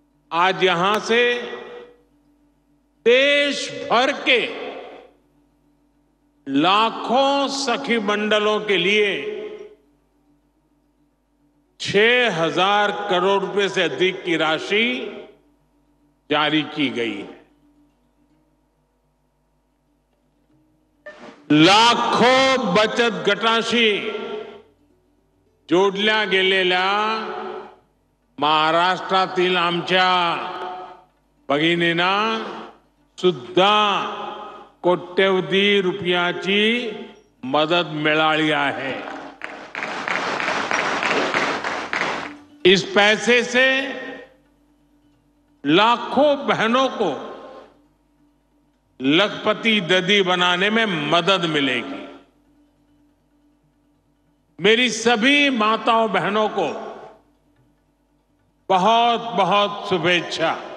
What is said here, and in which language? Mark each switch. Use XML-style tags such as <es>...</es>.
<hi>आज यहां से देश भर के लाखों सखी मंडलों के लिए 6,000 करोड़ रुपए से अधिक की राशि जारी की गई है।</hi> <mr>लाखों बचत गटांशी जोडल्या गेलेल्या महाराष्ट्रातील आमच्या भगिनींना सुद्धा कोट्यवधी रुपयाची मदत मिळाली आहे.</mr> <hi>इस पैसे से लाखों बहनों को लखपति दीदी बनाने में मदद मिलेगी. मेरी सभी माताओं बहनों को बहुत बहुत शुभेच्छा.</hi>